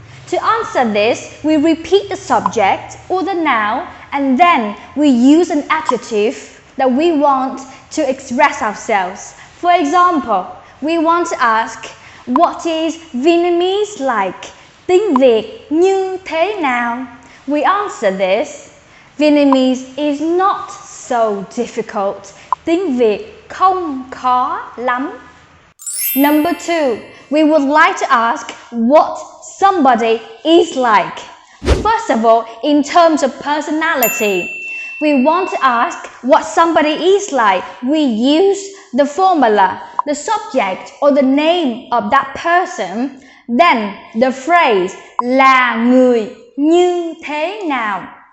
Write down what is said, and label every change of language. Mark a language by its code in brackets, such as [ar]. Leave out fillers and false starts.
[en] To answer this, we repeat the subject or the noun, and then we use an adjective that we want to express ourselves. For example, we want to ask, what is Vietnamese like? [vi] Tiếng Việt như thế nào? [en] We answer this, Vietnamese is not so difficult. [vi] Tiếng Việt không khó lắm. [en] Number 2, we would like to ask what somebody is like. First of all, in terms of personality, we want to ask what somebody is like. We use the formula, the subject or the name of that person, then the phrase [vi] là người như thế nào.